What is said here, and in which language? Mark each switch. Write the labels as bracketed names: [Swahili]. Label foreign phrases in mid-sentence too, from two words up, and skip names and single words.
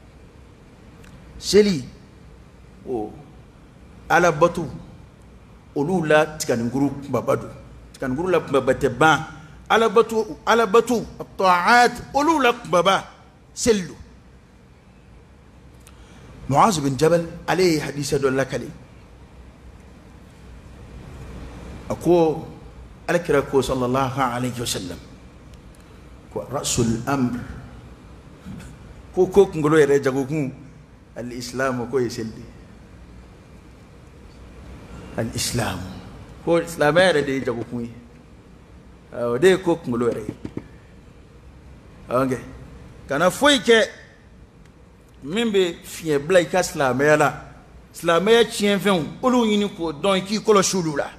[Bambara] Seli o Ala bato olu la tiganikuru kunbaba don, tiganikuru la kunbaba tɛ ban. Ala bato ta'at olu la kunbaba seli don. Muaz bin Jabal ale ye hadisa dɔ lakale, a ko Alakira ko [Arabic] صلى الله عليه وسلم [Bambara] ko rasul amr, ko kunkolo yɛrɛ jagokun al-islam, ko ye seli de. Al-islam ko silamɛya yɛrɛ de ye jagokun ye, o de ye ko kunkolo yɛrɛ ye. Ok, kana foyi kɛ min bɛ fiɲɛ bila i ka silamɛya la, silamɛya tiɲɛfɛnw olu ɲini k'o dɔn i k'i kɔlɔsi olu la.